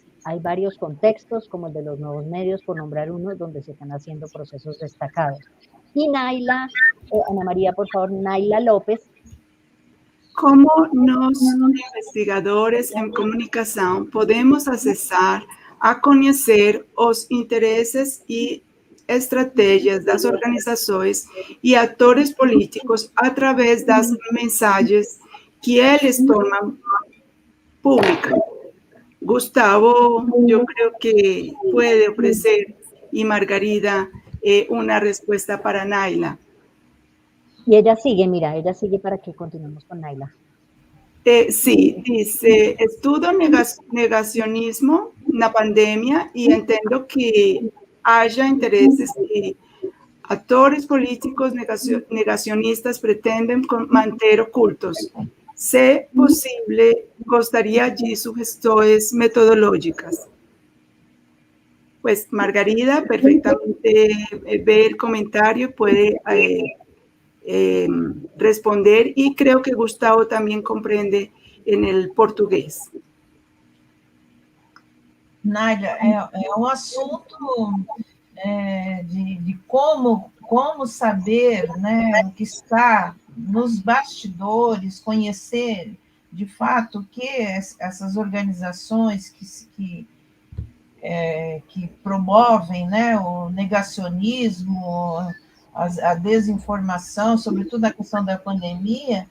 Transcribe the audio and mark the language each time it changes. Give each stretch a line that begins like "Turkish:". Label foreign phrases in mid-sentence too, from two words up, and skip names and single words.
Spanish: Hay varios contextos, como el de los nuevos medios, por nombrar uno, donde se están haciendo procesos destacados. Y Naila, Ana María, por favor, Naila López. ¿Cómo los investigadores en comunicación podemos accesar
Portuguese: a conhecer os interesses e estratégias das organizações e atores políticos através das mensagens que eles tomam públicas?
Spanish: Gustavo, yo creo que puede ofrecer, y Margarida, una respuesta para Naila. Y ella sigue, mira, ella sigue para que continuemos con Naila. Sí, dice,
Portuguese: estudo negacionismo na pandemia e entendo que haja interesses que atores políticos negacionistas pretendem manter ocultos. Se posible, gostaria de sugestões metodológicas.
Spanish: Pues Margarida perfectamente ve el comentario, puede responder, y creo que Gustavo también comprende en el portugués.
Portuguese: Nádia, é um assunto de como saber, né, o que está nos bastidores, conhecer de fato o que essas organizações que promovem, né, o negacionismo, a desinformação, sobretudo a questão da pandemia.